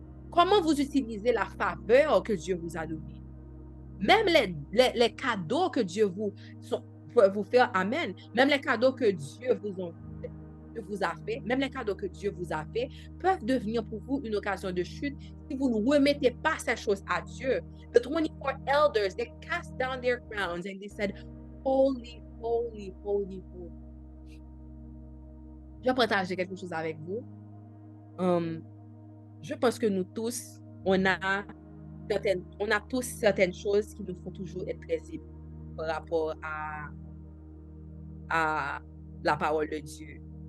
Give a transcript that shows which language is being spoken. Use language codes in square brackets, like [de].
[fr] Comment vous utilisez la faveur que Dieu vous a donnée? Même les cadeaux que Dieu vous fait, amen. Même les cadeaux que Dieu vous a fait, même les cadeaux que Dieu vous a fait, peuvent devenir pour vous une occasion de chute si vous ne remettez pas ces choses à Dieu. [en] The 24 elders, they cast down their crowns and they said, holy, holy, holy, holy. [fr] Je vais partager quelque chose avec vous. Je pense que nous tous, on a tous certaines choses qui nous font toujours être très émus par rapport à la parole de Dieu.